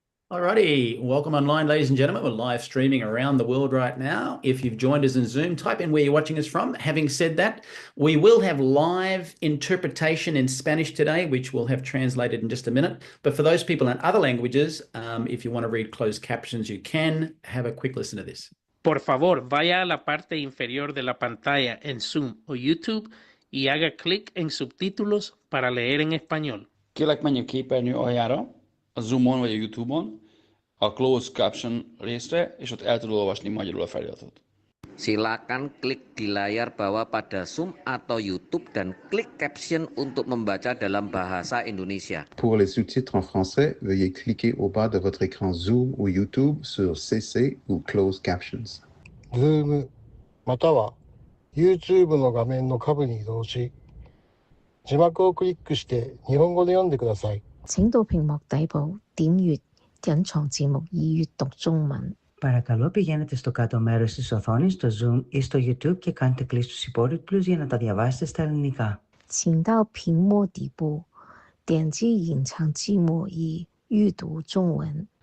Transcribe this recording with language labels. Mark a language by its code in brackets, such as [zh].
[en] Alrighty, welcome online, ladies and gentlemen. We're live streaming around the world right now. If you've joined us in Zoom, type in where you're watching us from. Having said that, we will have live interpretation in Spanish today, which we'll have translated in just a minute. But for those people in other languages, if you want to read closed captions, you can. Have a quick listen to this. [es] Por favor, vaya a la parte inferior de la pantalla en Zoom o YouTube y haga clic en subtítulos para leer en español. [hu] Kérlek, menjünk képernyő aljára, a Zoomon vagy a YouTube-on, a Closed Caption részre, és ott el tudod olvasni magyarul a feliratot. [id] Silakan klik di layar bawah pada Zoom atau YouTube dan klik caption untuk membaca dalam bahasa Indonesia. [fr] Pour les sous-titres en français, veuillez cliquer au bas de votre écran Zoom ou YouTube sur CC ou Closed Captions. [ja] Zoom または YouTube の画面の下部に移動し、字幕をクリックして日本語で読んでください。 [zh] 请到屏幕底部點閱隱藏字幕以閱讀中文. [el] Παρακαλώ πηγαίνετε στο κάτω μέρος της οθόνης, στο Zoom ή στο YouTube και κάντε κλικ στους υπότιτλους για να τα διαβάσετε στα ελληνικά. [zh] 請到屏幕底部點擊隱藏字幕以閱讀中文.